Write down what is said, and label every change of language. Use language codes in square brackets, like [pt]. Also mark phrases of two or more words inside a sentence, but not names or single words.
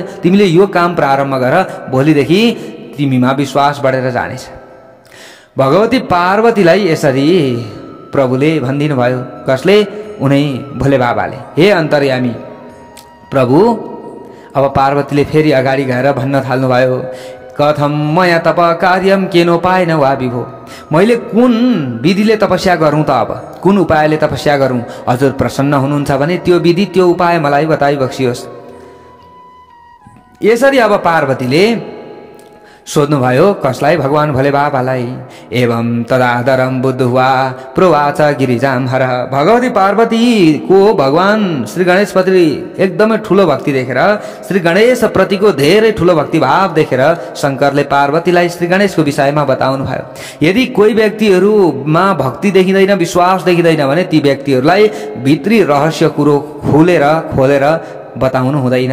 [ne] तिमीले यो काम प्रारम्भ गर, भोलिदेखि तिमीमा विश्वास बढेर जानेछ। भगवती पार्वतीलाई यसरी प्रभुले भनिदिनु भयो। कसले? उनै भोले बाबाले। हे अन्तर्यामी प्रभु, अब पार्वतीले फेरि अगाडि गएर भन्न थाल्नुभयो, [sa] कथम मया तप कार्यम केनोपायन वा विभो। [ne] मैले कुन विधिले तपस्या गरौँ त? अब कुन उपायले तपस्या गरौँ? हजुर प्रसन्न हुनुहुन्छ भने त्यो विधि, त्यो उपाय मलाई बताइबक्सियोस्। यसरी अब पार्वतीले सोध्नुभयो, कसलाई? भगवान भोले बाबालाई। [sa] एवं तदादरम बुद्धवा प्रोवाच गिरिजाम हर। [ne] भगवती पार्वतीको भगवान श्री गणेशप्रति एकदमै ठुलो भक्ति देखेर, श्री गणेश प्रतिको धेरै ठुलो भक्ति भाव देखेर शङ्करले पार्वतीलाई श्री गणेशको विषयमा बताउनु भयो। यदि कोही व्यक्तिहरूमा भक्ति देखिँदैन, विश्वास देखिँदैन भने ती व्यक्तिहरूलाई भित्री रहस्य कुरो खोलेर बताउनु हुँदैन।